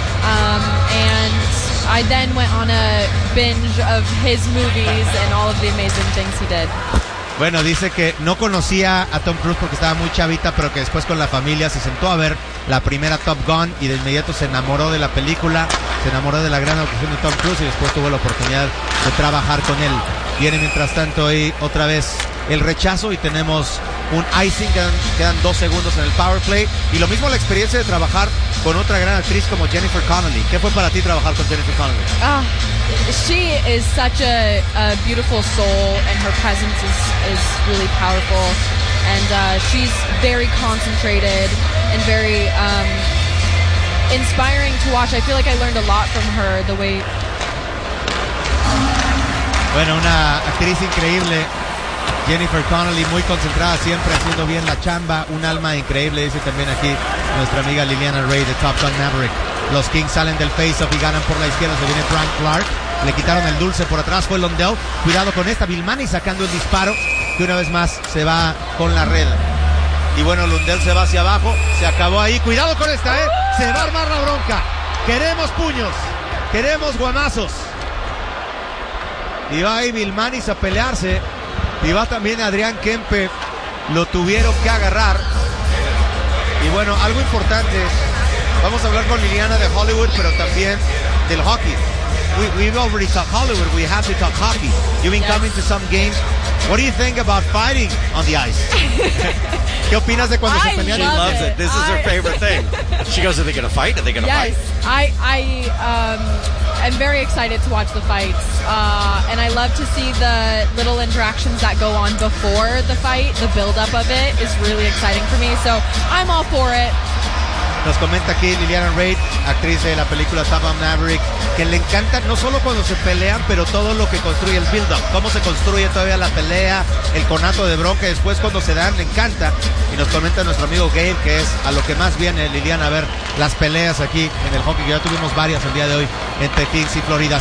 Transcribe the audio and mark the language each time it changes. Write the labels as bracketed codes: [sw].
[en] And I then went on a binge of his movies and all of the amazing things he did. [es] Bueno, dice que no conocía a Tom Cruise porque estaba muy chavita, pero que después con la familia se sentó a ver la primera Top Gun y de inmediato se enamoró de la película, se enamoró de la gran actuación de Tom Cruise y después tuvo la oportunidad de trabajar con él. Viene mientras tanto ahí otra vez el rechazo y tenemos un icing, quedan 2 segundos en el power play. Y lo mismo la experiencia de trabajar con otra gran actriz como Jennifer Connelly. ¿Qué fue para ti trabajar con Jennifer Connelly? [en] She is such a beautiful soul and her presence is really powerful. And she's very concentrated and very inspiring to watch. I feel like I learned a lot from her, the way... [es] Bueno, una actriz increíble, Jennifer Connelly, muy concentrada, siempre haciendo bien la chamba, un alma increíble, dice también aquí nuestra amiga Liliana Ray de Top Gun Maverick. Los Kings salen del face-off y ganan por la izquierda, se viene Frank Clark, le quitaron el dulce por atrás, fue Londell, cuidado con esta, Vilmani sacando el disparo, que una vez más se va con la red. Y bueno, Londell se va hacia abajo, se acabó ahí, cuidado con esta, se va a armar la bronca, queremos puños, queremos guamazos. Y va ahí Vilmanis a pelearse. Y va también Adrián Kempe. Lo tuvieron que agarrar. Y bueno, algo importante. Vamos a hablar con Liliana de Hollywood, pero también del hockey. [en] We've already talked Hollywood. We have to talk hockey. You've been coming to some games. What do you think about fighting on the ice? [es] ¿Qué opinas de cuando se pelean? [en] She loves it. This is her favorite thing. She goes, are they going to fight? Are they going to fight? I'm very excited to watch the fights. And I love to see the little interactions that go on before the fight. The build-up of it is really exciting for me. So I'm all for it. [es] Nos comenta aquí Liliana Reid, actriz de la película Top Gun Maverick, que le encanta no solo cuando se pelean, pero todo lo que construye el build-up. Cómo se construye todavía la pelea, el conato de bronca, y después cuando se dan, le encanta. Y nos comenta nuestro amigo Gabe, que es a lo que más viene Liliana a ver las peleas aquí en el hockey, que ya tuvimos varias el día de hoy entre Kings y Florida.